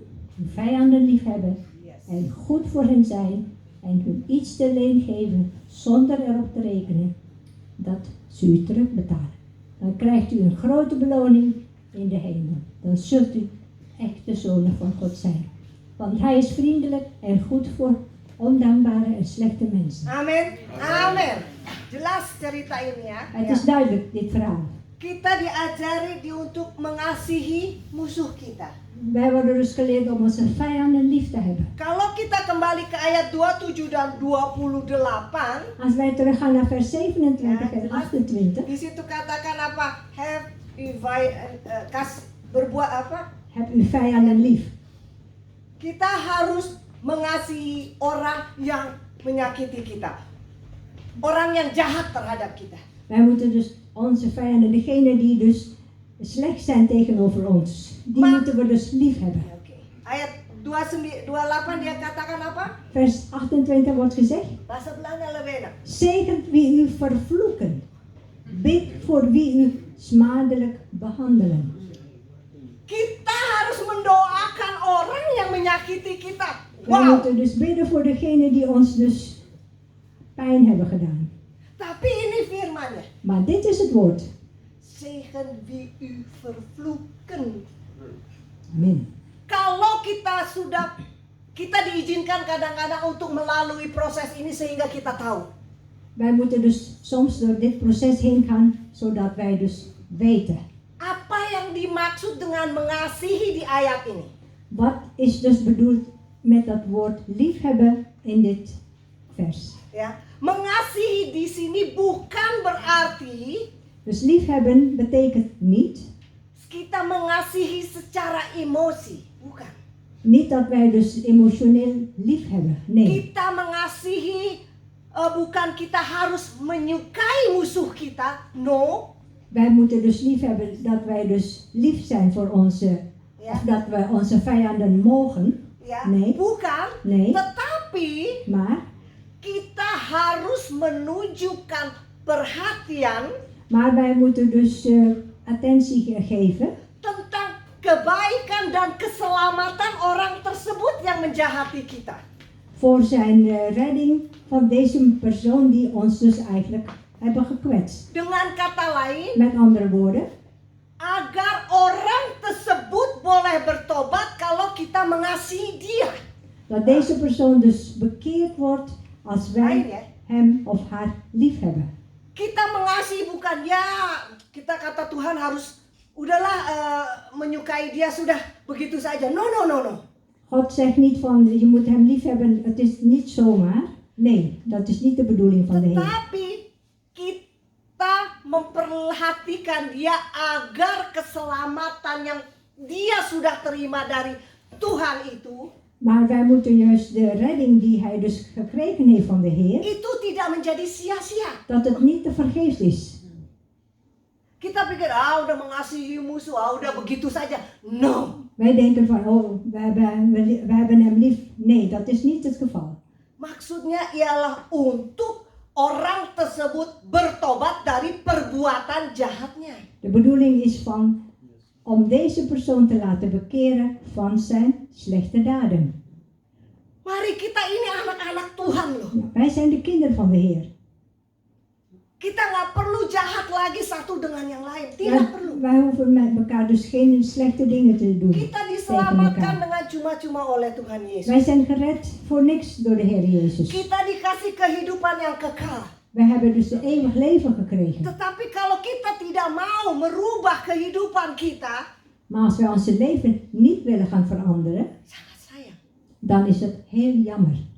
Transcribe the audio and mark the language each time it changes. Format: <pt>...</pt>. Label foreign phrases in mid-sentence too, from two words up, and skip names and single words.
<nl>Uw vijanden liefhebben en goed voor hen zijn en hun iets te leen geven zonder erop te rekenen dat ze u terugbetalen. Dan krijgt u een grote beloning in de hemel. Dan zult u echt de zonen van God zijn. Want hij is vriendelijk en goed voor ondankbare en slechte mensen.</nl> <id>Amin. Amin. Jelas cerita ini ya.</id> <nl>Het is duidelijk, dit verhaal.</nl> <id>Kita diajari untuk mengasihi musuh kita.</id> <nl>Wij worden dus geleerd om onze vijanden lief te hebben.</nl> <id>Kalau kita kembali ke ayat 27 dan 28,</id> <nl>Als wij teruggaan naar vers 27 en 28,</nl> <id>di situ katakan apa? Have berbuat apa?</id> <nl>heb uw vijanden lief.</nl> <id>Kita harus mengasihi orang yang menyakiti kita. Orang yang jahat terhadap kita.</id> <nl>Wij moeten dus onze vijanden, degene die dus slecht zijn tegenover ons, die moeten we dus lief hebben.</nl> <id>Oke. Ayat 28 dia katakan apa?</id> <nl>Vers 28 wordt gezegd,</nl> <id>Bahasa Belanda lebih enak.</id> <nl>zegent wie u vervloeken, bid voor wie u smadelijk behandelen.</nl> <id>Kita harus mendoakan orang yang menyakiti kita.</id> <nl>Wij Wow. moeten dus bidden voor degene die ons dus pijn hebben gedaan.</nl> <id>Tapi ini firmannya.</id> <nl>Maar dit is het woord. Zegen wie u vervloeken.</nl> <id>Amin. Kalau kita diizinkan kadang-kadang untuk melalui proses ini sehingga kita tahu.</id> <nl>Wij moeten dus soms door dit proces heen gaan, zodat wij dus weten.</nl> <id>Apa yang dimaksud dengan mengasihi di ayat ini?</id> <nl>Wat is dus bedoeld met dat woord liefhebben in dit vers?</nl> <id>Ya, mengasihi di sini bukan berarti</id> <nl>Dus liefhebben betekent niet,</nl> <id>kita mengasihi secara emosi, bukan.</id> <nl>niet dat wij dus emotioneel liefhebben. Nee,</nl> <id>Kita mengasihi bukan kita harus menyukai musuh kita.</id> <en>No.</en> <nl>Wij moeten dus lief hebben dat wij dus lief zijn voor onze,</nl> <id>Ya.</id> <nl>of dat we onze vijanden mogen.</nl> <id>Ya,</id> <nl>Nee.</nl> <id>bukan.</id> <nl>Nee,</nl> <id>Tetapi</id> <nl>maar</nl> <id>kita harus menunjukkan perhatian</id> <nl>wij moeten dus attentie geven</nl> <id>tentang kebaikan dan keselamatan orang tersebut yang menjahati kita.</id> <nl>voor zijn redding van deze persoon die ons dus eigenlijk hebben gekwetst.</nl> <id>Dengan kata lain,</id> <nl>Met andere woorden,</nl> <id>agar orang tersebut boleh bertobat kalau kita mengasihi dia.</id> <nl>dat deze persoon dus bekeerd wordt als</nl> <id>Lain</id> <nl>wij</nl> <id>ya.</id> <nl>hem of haar lief hebben.</nl> <id>Kita mengasihi bukan ya kita kata Tuhan harus udahlah menyukai dia sudah begitu saja.</id> <en>No.</en> <nl>God zegt niet van je moet hem lief hebben, het is niet zomaar. Nee, dat is niet de bedoeling van de Heer.</nl> <id>Tetapi kita memperhatikan dia agar keselamatan yang dia sudah terima dari Tuhan itu</id> <nl>Maar wij moeten juist de redding die hij dus gekregen heeft van de Heer,</nl> <id>itu tidak menjadi sia-sia.</id> <nl>dat het niet te vergeefs is.</nl> <id>Kita pikir udah mengasihi musuh, udah begitu saja.</id> <en>No.</en> <nl>Wij denken van oh, we hebben hem lief. Nee, dat is niet het geval.</nl> <id>Maksudnya ialah untuk orang tersebut bertobat dari perbuatan jahatnya.</id> <nl>De bedoeling is van om deze persoon te laten bekeren van zijn slechte daden.</nl> <id>Mari kita ini anak-anak Tuhan loh.</id> <nl>Nou, wij zijn de kinderen van de Heer.</nl> <id>Kita nggak perlu jahat lagi satu dengan yang lain. Tidak perlu.</id> <nl>Wij hoeven met elkaar dus geen slechte dingen te doen.</nl> <id>Kita</id> <nl>tegen</nl> <id>diselamatkan</id> <nl>elkaar.</nl> <id>dengan cuma-cuma oleh Tuhan Yesus.</id> <nl>Wij zijn gered voor niks door de Heer Jezus.</nl> <id>Kita dikasih kehidupan yang kekal.</id> <nl>Wij hebben dus een eeuwig leven gekregen.</nl> <id>Tetapi kalau kita tidak mau merubah kehidupan kita,</id> <nl>Maar als wij ons leven niet willen gaan veranderen,</nl> <id>sangat sayang.</id> <nl>dan is het heel jammer.</nl>